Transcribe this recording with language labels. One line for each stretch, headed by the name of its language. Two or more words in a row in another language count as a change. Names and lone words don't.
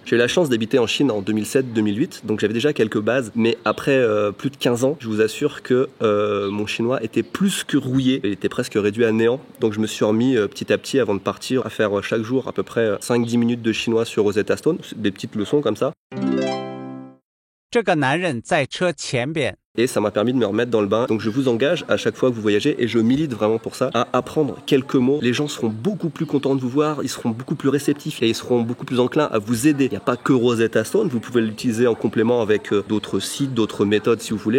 French: J'ai eu la chance d'habiter en Chine en 2007-2008, donc j'avais déjà quelques bases, mais après plus de 15 ans, je vous assure que mon chinois était plus que rouillé, il était presque réduit à néant, donc je me suis remis petit à petit avant de partir à faire chaque jour à peu près 5-10 minutes de chinois sur Rosetta Stone, des petites leçons comme ça.
Chinese: 这个男人在车前边。
French: Et ça m'a permis de me remettre dans le bain. Donc je vous engage à chaque fois que vous voyagez, et je milite vraiment pour ça, à apprendre quelques mots. Les gens seront beaucoup plus contents de vous voir, ils seront beaucoup plus réceptifs et ils seront beaucoup plus enclins à vous aider. Il n'y a pas que Rosetta Stone, vous pouvez l'utiliser en complément avec d'autres sites, d'autres méthodes si vous voulez.